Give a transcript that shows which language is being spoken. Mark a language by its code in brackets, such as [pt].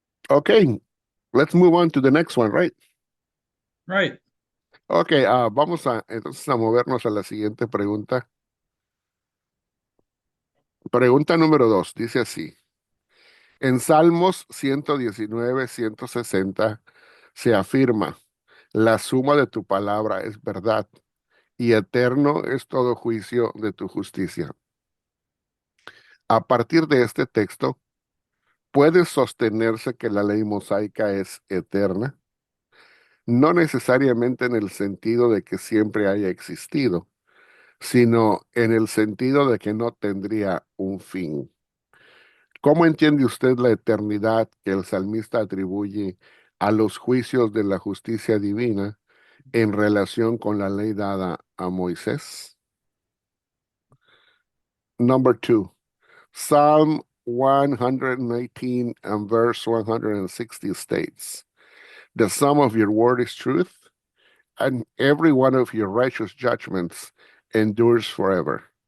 [en] Okay, let's move on to the next one, right? Right. [es] Okay, vamos a entonces a movernos a la siguiente pregunta. Pregunta número 2, dice así. En Salmos 119, 160 se afirma, la suma de tu palabra es verdad y eterno es todo juicio de tu justicia. A partir de este texto, ¿puede sostenerse que la ley mosaica es eterna? No necesariamente en el sentido de que siempre haya existido, sino en el sentido de que no tendría un fin. ¿Cómo entiende usted la eternidad que el salmista atribuye a los juicios de la justicia divina en relación con la ley dada a Moisés? [en] Number 2, Psalm 119 and verse 160 states, the sum of your word is truth, and every one of your righteous judgments endures forever.